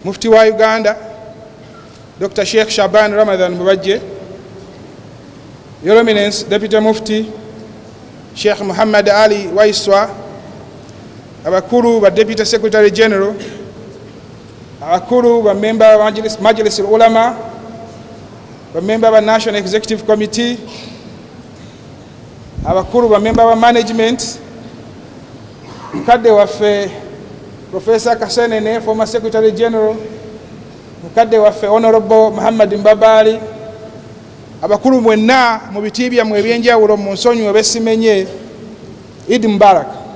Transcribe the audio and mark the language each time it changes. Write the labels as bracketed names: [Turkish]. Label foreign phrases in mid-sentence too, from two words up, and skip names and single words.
[Ganda] Mufti wa Uganda Dr. Sheikh Shaban Ramadan Muluubya, [English] Your Eminence [Ganda] Deputy Mufti Sheikh Muhammad Ali Waiswa, abakuru ba [English] Deputy Secretary General, [Ganda] abakuru ba member ba Majlis Ulama, ba member ba [English] National Executive Committee, [Ganda] abakuru ba member ba management, mukadde waffe Professor Kasenene, [English] former Secretary General, [Ganda] mukadde waffe Honorable Muhammad Mbabali, abakulu mwenna mu biti byammwe ebyenjawulo mu nsonyi obesimenye, [Arabic] Eid Mubarak.